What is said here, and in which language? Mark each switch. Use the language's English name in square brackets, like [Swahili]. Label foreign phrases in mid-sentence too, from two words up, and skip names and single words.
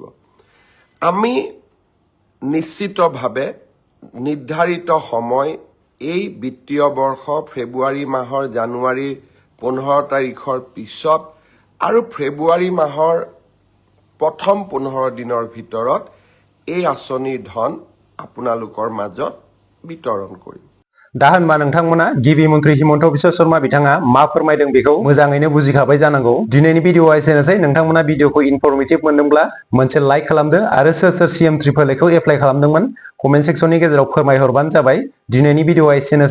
[Assamese] আমি নিশ্চিতভাৱে নিৰ্ধাৰিত সময় এই বিত্তীয় বৰ্ষ ফেব্ৰুৱাৰী মাহৰ জানুৱাৰীৰ 15 তাৰিখৰ পিছত আৰু ফেব্ৰুৱাৰী মাহৰ প্ৰথম 15 দিনৰ ভিতৰত এই আঁচনিৰ ধন আপোনালোকৰ মাজত বিতৰণ কৰিম। [Bodo] दा होनबा नोंथांमोना गिबि मन्त्रि हिमन्त बिश्व शर्मा बिथाङा मा फोरमायदों बेखौ मोजाङैनो बुजिखाबाय जानांगौ। दिनैनि भिडिअआ एसेनोसै। नोंथांमोना भिडिअखौ इनफरमेटिभ मोनदोंब्ला मोनसे लाइक खालामदो आरो सोर सोर CM AAA खौ एप्लाइ खालामदोंमोन कमेन्ट सेक्सननि गेजेराव फोरमायहरबानो जाबाय। दिनैनि भिडिअआ एसेनोसै।